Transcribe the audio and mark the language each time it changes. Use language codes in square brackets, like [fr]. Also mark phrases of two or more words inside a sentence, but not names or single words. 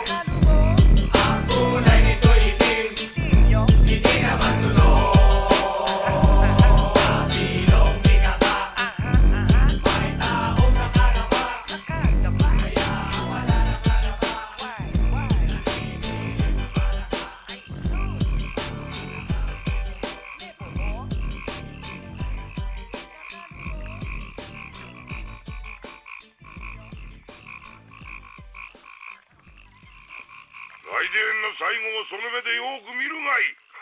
[tl] Ang kulay nito'y itim, hindi naman sunog. Sa silong bigata, may taong nakadapa, kaya ang wala nakadapa, naninilig na palaka. [ja] 来電の最後をその目でよく見るがいい。